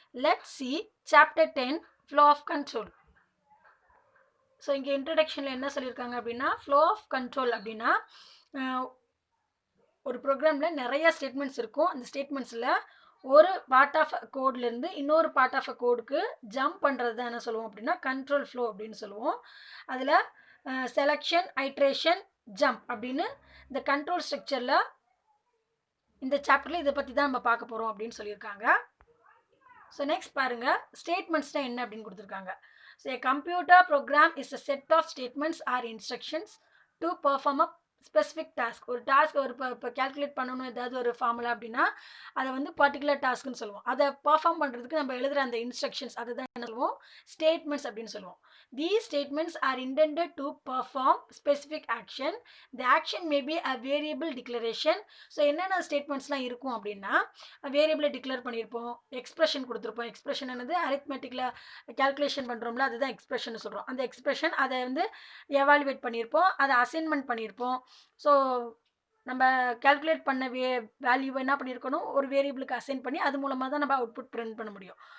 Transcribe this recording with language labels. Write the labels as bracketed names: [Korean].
[English] Let's see chapter 10 flow of control. [Tamil] So இங்கே இன்ட்ரடக்ஷனில் என்ன சொல்லியிருக்காங்க அப்படின்னா ஃப்ளோ ஆஃப் கண்ட்ரோல் அப்படின்னா ஒரு ப்ரோக்ராமில் நிறைய ஸ்டேட்மெண்ட்ஸ் இருக்கும். அந்த ஸ்டேட்மெண்ட்ஸில் ஒரு பார்ட் ஆஃப் கோட்லேருந்து இன்னொரு பார்ட் ஆஃப் கோடுக்கு ஜம்ப் பண்ணுறது தான் என்ன சொல்லுவோம் அப்படின்னா கண்ட்ரோல் ஃப்ளோ அப்படின்னு சொல்லுவோம். அதில் செலக்ஷன், ஐட்ரேஷன், ஜம்ப் அப்படின்னு இந்த கண்ட்ரோல் ஸ்ட்ரக்சரில் இந்த சாப்டரில் இதை பற்றி தான் நம்ம பார்க்க போகிறோம் அப்படின்னு சொல்லியிருக்காங்க. ஸோ நெக்ஸ்ட் பாருங்கள், ஸ்டேட்மெண்ட்ஸ்னால் என்ன அப்படின்னு கொடுத்துருக்காங்க. So [English] a computer program is a set of statements or instructions to perform a [Tamil] specific task. ஒரு டாஸ்க் ஒரு இப்போ கேல்குலேட் பண்ணணும் ஏதாவது ஒரு ஃபார்முலா அப்படின்னா அதை வந்து பர்டிகுலர் டாஸ்க்குன்னு சொல்லுவோம். அதை பர்ஃபார்ம் பண்ணுறதுக்கு நம்ம எழுதுகிற அந்த இன்ஸ்ட்ரக்ஷன்ஸ் அதை தான் என்ன சொல்லுவோம், ஸ்டேட்மெண்ட்ஸ் அப்படின்னு சொல்லுவோம். [English] These statements are intended to perform specific action. The action may be a variable declaration. [Tamil] So என்னென்ன ஸ்டேட்மெண்ட்ஸ்லாம் இருக்கும் அப்படின்னா வேரியபிளை டிக்ளேர் பண்ணியிருப்போம், எக்ஸ்பிரஷன் கொடுத்துருப்போம். எக்ஸ்பிரஷன் என்னது, அரித்மெட்டிக்கில் கேல்குலேஷன் பண்ணுறோம்ல அதுதான் எக்ஸ்பிரஷன் சொல்கிறோம். அந்த எக்ஸ்பிரஷன் அதை வந்து எவாலுவேட் பண்ணியிருப்போம், அதை அசைன்மெண்ட் பண்ணியிருப்போம். ஸோ நம்ம கேல்குலேட் பண்ண வேல்யூ என்ன பண்ணியிருக்கணும், ஒரு வேரியபிளுக்கு அசைன் பண்ணி அது மூலமாக தான் நம்ம அவுட்புட் பிரிண்ட் பண்ண முடியும்.